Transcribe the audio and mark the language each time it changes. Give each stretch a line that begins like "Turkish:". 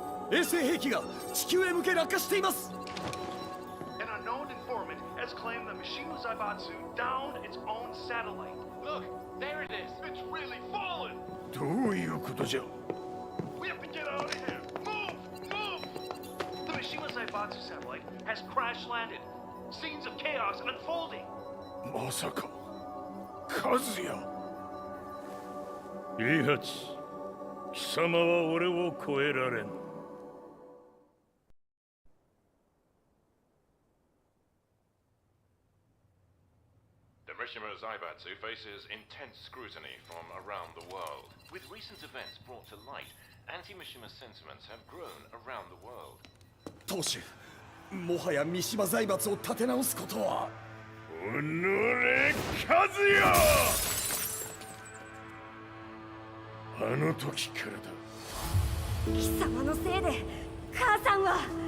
Japanese: 衛星兵器が地球へ向け落下しています。
English: An unknown informant has claimed the Mishima Zaibatsu downed its own satellite. Look, there it is. It's really fallen.
Japanese: どういうことじゃ。
English: We have to get out of here. Move! Move! The Mishima Zaibatsu satellite has crash landed. Scenes of chaos unfolding.
Japanese: まさか、和也。イハチ、貴様は俺を超えられん。
English: Mishima Zaibatsu faces intense scrutiny from around the world. With recent events brought to light, anti-Mishima sentiments have grown around the world.
Japanese: 当主、もはや三島財閥を立て直すことは。おのれ、和也！あの時からだ。貴様のせいで母さんは。